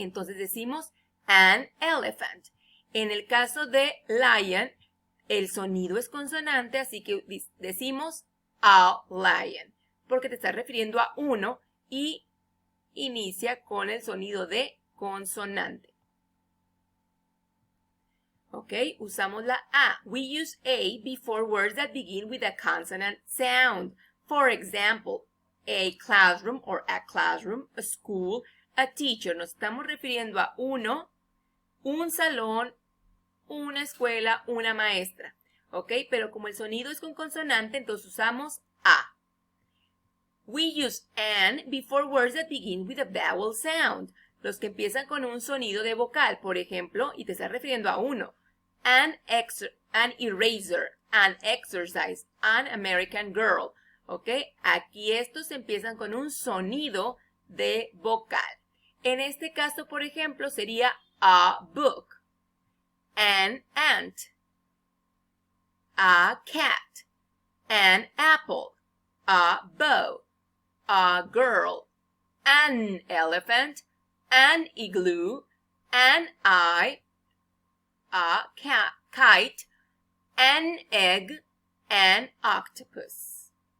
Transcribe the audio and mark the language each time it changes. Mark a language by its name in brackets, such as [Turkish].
[Spanish] Entonces decimos [English] an elephant. [Spanish] En el caso de lion, el sonido es consonante, así que decimos [English] a lion, [Spanish] porque te estás refiriendo a uno y inicia con el sonido de consonante. Ok, usamos la a. [English] We use a before words that begin with a consonant sound. For example, a classroom or a classroom, a school, a teacher. [Spanish] Nos estamos refiriendo a uno, un salón, una escuela, una maestra. ¿Ok? Pero como el sonido es con consonante, entonces usamos a. [English] We use an before words that begin with a vowel sound. [Spanish] Los que empiezan con un sonido de vocal, por ejemplo, y te estás refiriendo a uno. [English] An eraser, an exercise, an American girl. [Spanish] ¿Ok? Aquí estos empiezan con un sonido de vocal. En este caso, por ejemplo, sería [English] a book, an ant, a cat, an apple, a bow, a girl, an elephant, an igloo, an eye, a kite, an egg, an octopus.